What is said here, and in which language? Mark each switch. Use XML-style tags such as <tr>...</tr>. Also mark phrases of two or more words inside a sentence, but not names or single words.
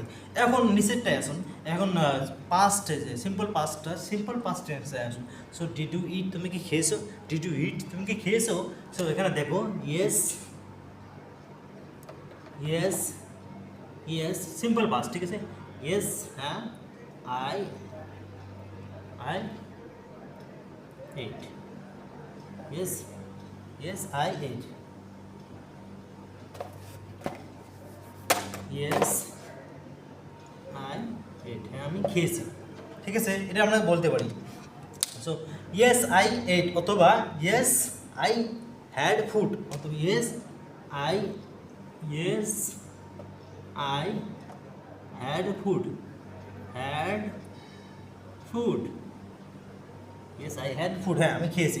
<bn>এখন নিচেরটাই আসুন, এখন পাস্ট যে</bn> <en>simple past tense</en> <bn>আসুন।</bn> <en>so did you eat</en> <bn>তুমি কি খেয়েছো,</bn> <en>did you eat</en> <bn>তুমি কি খেয়েছো।</bn> <en>সো</en> <bn>এখানে দেখো</bn> <en>yes simple past,</en> <bn>ঠিক আছে</bn> <en>ইয়েস হ্যাঁ আই ate, yes I ate, yes I ate,</en> <bn>হ্যাঁ আমি খেয়েছি, ঠিক আছে এটা আমরা বলতে পারি।</bn> <en>so yes I ate, অথবা yes I had food, অথবা yes I had food yes I had food,</en> <bn>হ্যাঁ আমি খেয়েছি।</bn>